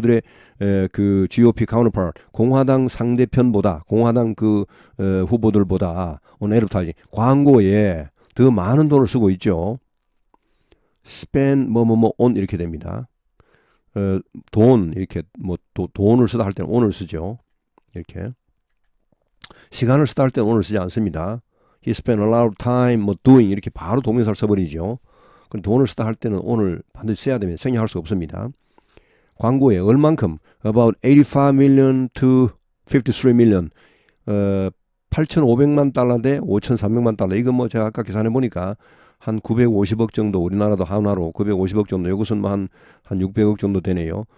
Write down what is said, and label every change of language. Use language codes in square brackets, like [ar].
[ko] 그들의 그 [en] GOP counterpart, [ko] 공화당 상대편보다, 공화당 그 후보들보다 [en] on advertising, [ko] 광고에 더 많은 돈을 쓰고 있죠. [en] spend on [ko] 이렇게 됩니다. 돈 이렇게 뭐 돈을 쓰다 할 때는 on을 쓰죠. 이렇게 시간을 쓰다 할 때는 on을 쓰지 않습니다. [en] He spent a lot of time [ko] 뭐 [en] doing [ko] 이렇게 바로 동명사를 써버리죠. 그럼 돈을 쓰다 할 때는 on을 반드시 써야 되면 생략할 수 없습니다. 광고에 얼만큼 [en] about 85 million to 53 million [ko] 8,500만 달러 대 5,300만 달러. 이거 뭐 제가 아까 계산해 보니까 한 950억 정도, 우리나라도 하나로 950억 정도, 이것은 한 600억 정도 되네요.